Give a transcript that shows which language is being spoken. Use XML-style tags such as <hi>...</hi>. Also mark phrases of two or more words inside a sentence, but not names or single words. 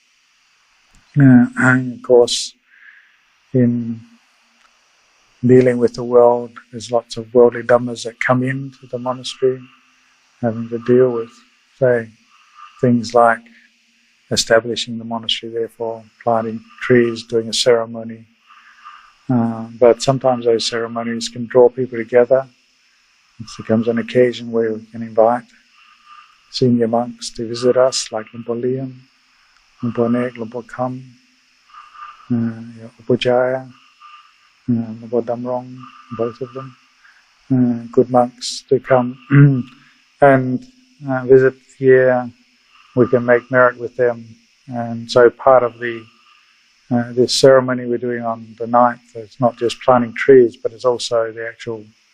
<en>And of course, in dealing with the world, there's lots of worldly dhammas that come into the monastery, having to deal with, say, things like establishing the monastery, therefore planting trees, doing a ceremony. But sometimes those ceremonies can draw people together. It becomes an occasion where we can invite senior monks to visit us, like Hluang Po Liam, Hluang Po Nek, Hluang Po Kham, Upajaya, Hluang Po Damrong, both of them, good monks to come and visit here. We can make merit with them, and so part of this ceremony we're doing on the 9th, it's not just planting trees, but it's also the actual</en>